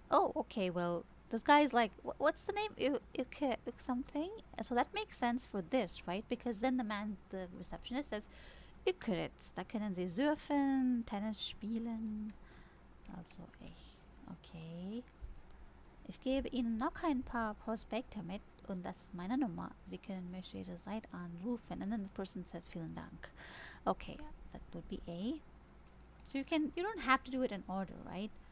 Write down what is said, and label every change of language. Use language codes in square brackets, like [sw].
[en] Oh, okay, well, this guy's like, what's the name? Something? So that makes sense for this, right? Because then the receptionist says, Euclids. [de] Da können Sie surfen, Tennis spielen. Also ich. [en] Okay. [de] Ich gebe Ihnen noch ein paar Prospekte mit und das ist meine Nummer. Sie können mich jederzeit anrufen. [en] And then the person says, [de] vielen Dank. [en] Okay, that would be A. So you don't have to do it in order, right?